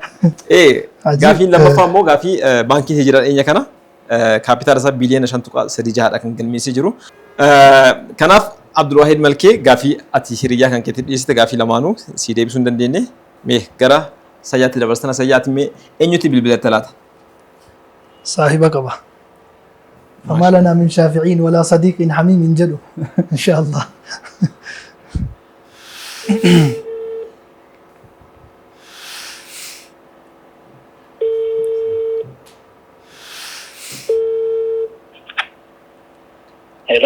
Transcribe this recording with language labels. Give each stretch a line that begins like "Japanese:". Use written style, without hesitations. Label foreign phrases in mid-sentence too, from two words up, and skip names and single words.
Oromo: Gaafiin lammaffaa immoo gaafii baankii hijiraa dhiyeenya kana kaapitaala isaa biliyoona 5.36 kan galmeessee jiru. Kanaaf Abdul Wahid Malkee gaafii ati hiriyyaa kan keetti dhiyeessite gaafii lamaanuu si deebisuu hin dandeenye. Mee gara sayyaatti dabarsana sayyaatti mee eenyutti bilbilatta laata? Saahiba qaba.
Arabic: فما لنا من شافعين ولا صديق حميم جدو إن شاء الله.
Oromo: Hello.